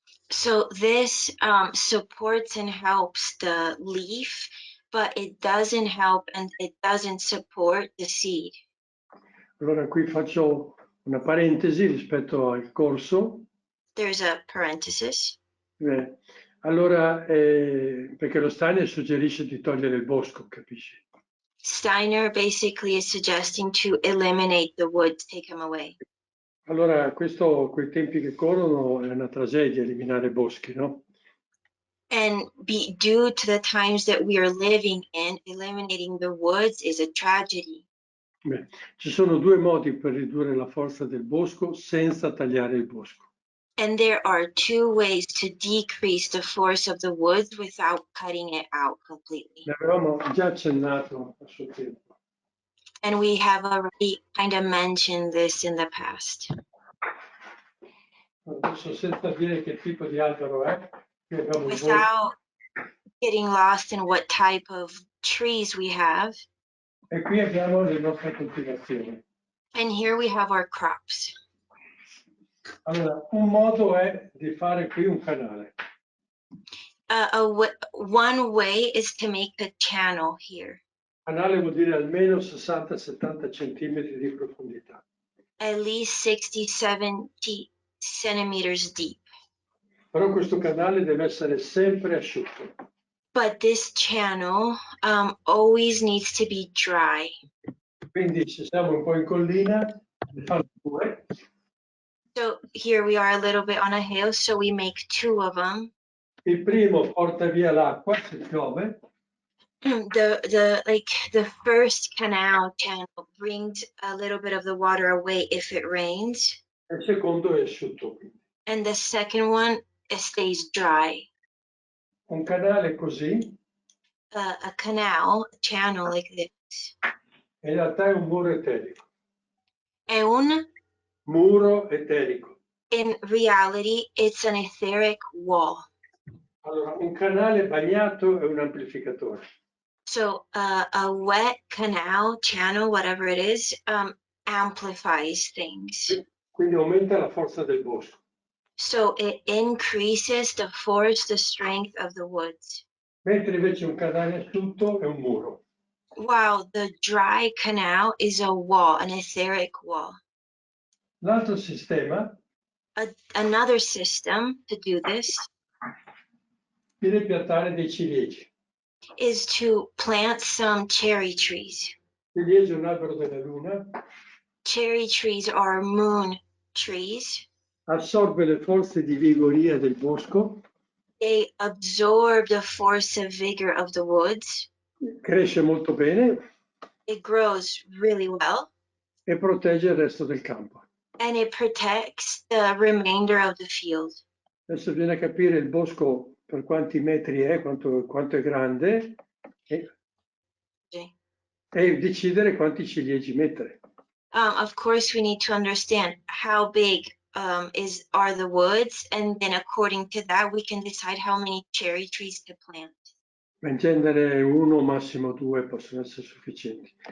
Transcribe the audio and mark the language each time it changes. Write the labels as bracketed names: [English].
[English] So this supports and helps the leaf, but it doesn't help and it doesn't support the seed. [Italian] Allora qui faccio una parentesi rispetto al corso. [English] There's a parenthesis. [Italian] Allora, perché lo Steiner suggerisce di togliere il bosco, capisci? [English] Steiner basically is suggesting to eliminate the woods, take them away. [Italian] Allora, questo, quei tempi che corrono, è una tragedia eliminare boschi, no? [English] And due to the times that we are living in, eliminating the woods is a tragedy. [Italian] Beh, ci sono due modi per ridurre la forza del bosco senza tagliare il bosco. [English] And there are two ways to decrease the force of the woods without cutting it out completely. [Italian] Ne avevamo già accennato a suo tempo. [English] And we have already kind of mentioned this in the past. [Italian] Adesso senza dire che tipo di albero è, qui abbiamo il [English] Without getting lost in what type of trees we have. [Italian] E qui abbiamo le nostre coltivazioni. [English] And here we have our crops. [Italian] Allora, un modo è di fare qui un canale. [English] One way is to make a channel here, [Italian] Canale vuol dire almeno 60-70 centimetri di profondità. [English] at least 60-70 centimeters deep. [Italian] Però questo canale deve essere sempre asciutto. [English] But this channel always needs to be dry. [Italian] Quindi se siamo un po' in collina, ne fanno due. [English] So here we are a little bit on a hill, so we make two of them. [Italian] Il primo porta via l'acqua se piove, [English] The first canal channel brings a little bit of the water away if it rains, [Italian] e il secondo è asciutto. [English] and the second one, it stays dry. [Italian] Un canale così [English] A canal, a channel like this. [Italian] in realtà è un muro eterico. Muro eterico. [English] In reality, it's an etheric wall. [Italian] Allora, un canale bagnato è un amplificatore. [English] So a wet canal, channel, whatever it is, amplifies things. [Italian] Quindi aumenta la forza del bosco. [English] So it increases the force, the strength of the woods. [Italian] Mentre invece un canale asciutto è un muro. [English] While the dry canal is a wall, an etheric wall. [Italian] L'altro sistema [English] Another system to do this [Italian] viene piantare dei ciliegi. [English] is to plant some cherry trees. [Italian] Il ciliegio è un albero della luna, [English] Cherry trees are moon trees. [Italian] assorbe le forze di vigoria del bosco, [English] They absorb the force of vigor of the woods. [Italian] cresce molto bene [English] It grows really well, [Italian] e protegge il resto del campo. [English] and it protects the remainder of the field. [Italian] Adesso bisogna capire il bosco per quanti metri è, quanto è grande e decidere quanti ciliegi mettere. [English] Of course, we need to understand how big are the woods, and then according to that, we can decide how many cherry trees to plant. [Italian] In genere uno, massimo due possono essere sufficienti.